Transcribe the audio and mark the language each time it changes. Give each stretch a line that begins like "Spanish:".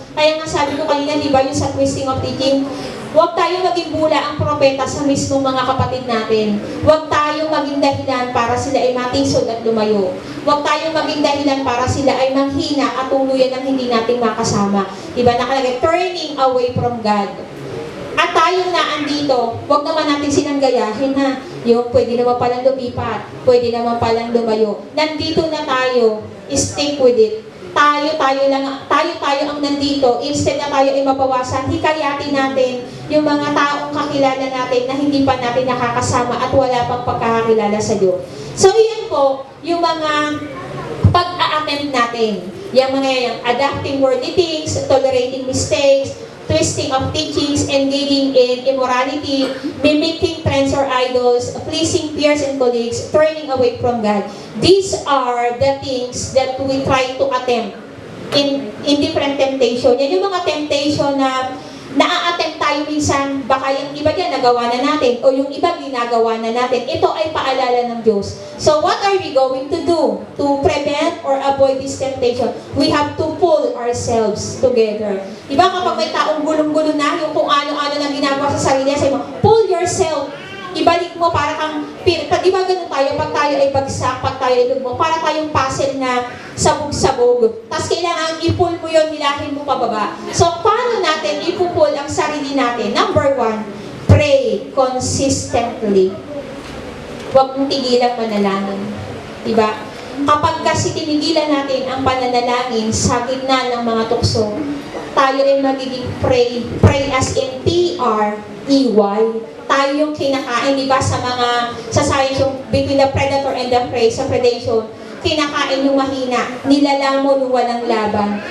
Filipino: Kaya nga sabi ko kanina, di ba, yung sa
English: twisting of teaching,
Filipino: huwag tayong maging bula ang propeta sa mismong mga kapatid natin. Huwag tayong maging dahilan para sila ay matisod at lumayo. Huwag tayong maging dahilan para sila ay manghina at tuluyan ang hindi nating makasama. Diba, nakalagay, turning away from God. At tayong naandito, huwag naman natin silang gayahin na yung pwede naman palang lumipat, pwede naman palang lumayo. Nandito na tayo,
English: stick with it.
Filipino: Tayo ang nandito, instead na tayo ay mabawasan, hikayatin natin yung mga taong kakilala natin na hindi pa natin nakakasama at wala pang pagkakakilala sa Diyos. So, yan po, yung mga pag-a-attempt natin.
English: Yung adapting worldly things, tolerating mistakes, twisting of teachings, engaging in immorality, mimicking trends or idols, pleasing peers and colleagues, turning away from God. These are the things that we try to attempt in different temptation.
Filipino: Yan yung mga temptation na naa-attempt tayo minsan, baka yung iba dyan nagawa na natin, o yung iba ginagawa na natin. Ito ay paalala ng Diyos.
English: So what are we going to do to prevent or avoid this temptation? We have to pull ourselves together.
Filipino: Diba kapag may taong gulong-gulo na, yung kung ano-ano na ginagawa sa sarili, sabi mo,
English: pull yourself.
Filipino: Ibalik mo para kang, diba ganun tayo, pag tayo ay bagsak, pag tayo ay lugmok, para tayong puzzle na sabog-sabog. Tapos kailangan i-pull mo yun, hilahin mo pababa. So, paano natin i-pull ang sarili natin?
English: Number 1, pray consistently.
Filipino: Huwag mong tigilang manalangin. Diba? Kapag kasi tinigilan natin ang pananalangin sa gitna ng mga tukso, tayo ay magiging pray as in P-R-E-Y. Tayo yung kinakain, di ba, sa science, yung
English: between the predator and the prey,
Filipino: sa predation, kinakain yung mahina, nilalamon yung walang laban.